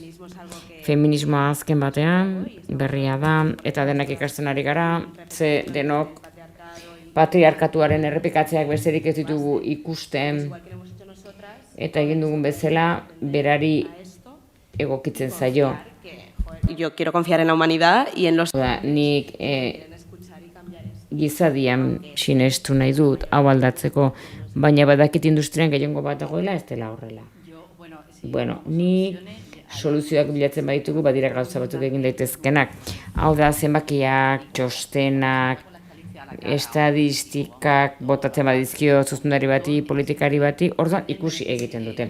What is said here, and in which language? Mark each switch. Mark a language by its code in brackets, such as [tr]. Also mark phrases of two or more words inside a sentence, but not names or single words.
[eu] Feminismoa azken batean, berria da, eta denak ikasten ari gara, ze denok patriarkatuaren errepikatzeak besterik ez ditugu ikusten, eta egin dugun bezala, berari egokitzen zaio. [es] Yo quiero confiar en la humanidad y en los... [eu] Nik gizadian sinestu nahi dut, hau aldatzeko, baina badakit industrian gehiengo bat dagoela, ez dela horrela. Bueno, nik soluzioak bilatzen baditugu, badira gauza batzuk egin daitezkenak. Hau da, zenbakiak, txostenak, estadistikak botatzen badizkio zuzendari bati, politikari bati, orduan ikusi egiten dute.